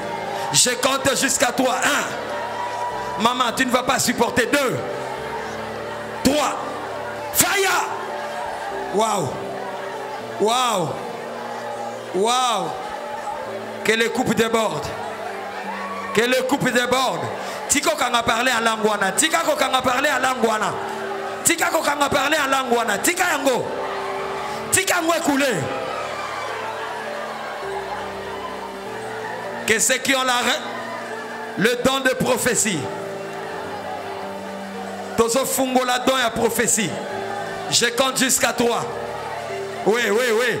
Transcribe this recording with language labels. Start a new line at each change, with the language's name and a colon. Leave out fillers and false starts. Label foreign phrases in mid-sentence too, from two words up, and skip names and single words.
French: Je compte jusqu'à toi. 1. Maman, tu ne vas pas supporter. 2. 3. Fire. Waouh. Waouh. Waouh. Que les coupes débordent. Que les coupes débordent.
Lingala: Tika kanga
French: parler en langue.
Lingala: Tika kanga
French: parler en langue.
Lingala: Tika kanga
French: parler en langue.
Lingala: Tika yango. Tika yango écoulé.
French: Que ceux qui ont le don de prophétie.
Lingala: Tozo fungo la
French: don à prophétie. Je compte jusqu'à 3. Oui, oui, oui.